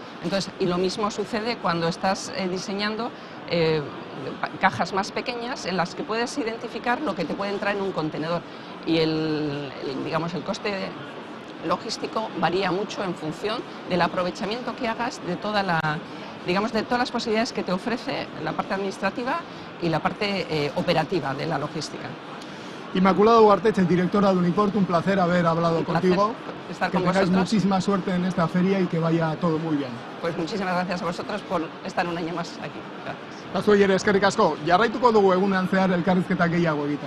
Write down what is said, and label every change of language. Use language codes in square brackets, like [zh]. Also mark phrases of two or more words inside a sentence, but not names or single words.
[es] Entonces, y lo mismo sucede cuando estás diseñando cajas más pequeñas en las que puedes identificar lo que te puede entrar en un contenedor, y digamos, el coste logístico varía mucho en función del aprovechamiento que hagas de digamos, de todas las posibilidades que te ofrece la parte administrativa y la parte operativa de la logística. Inmaculada Ugarteche, directora de Uniport, un placer haber hablado contigo. Estar que con tengáis vosotros. Muchísima suerte en esta feria y que vaya todo muy bien. Pues muchísimas gracias a vosotros por estar un año más aquí. Gracias. [eu] Zuei eskerrik asko. Jarraituko dugu egunean zehar elkarrizketa gehiago egiten.